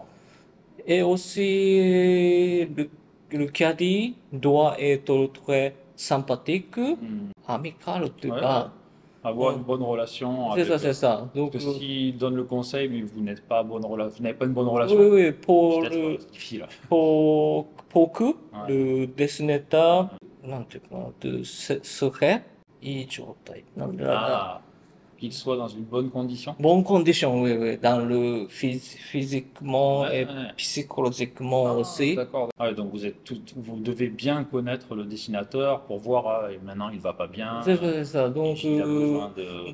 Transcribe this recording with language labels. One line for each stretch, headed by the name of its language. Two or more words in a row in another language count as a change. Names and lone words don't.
French: Et aussi, le caddie doit être très sympathique, Hmm. amical, en tout Ouais, ouais. cas. Avoir une bonne relation C'est ça, avec. c'est ça. Parce Donc, que s'ils donnent le conseil, mais vous n'êtes pas bonne vous n'avez pas une bonne oui, relation, oui, peut-être c'est difficile. pour que Ouais. le dessinateur,
Japanese: なんていうかな、serait いい状態。なんだろうな。
French: Ah, qu'il soit dans une bonne condition. Bonne condition, oui, oui, dans le physiquement Ouais, et ouais. psychologiquement Ah, aussi. d'accord. Ouais, donc vous devez bien connaître le dessinateur pour voir, ah, et maintenant il va pas bien, C'est ça. Donc, il a besoin de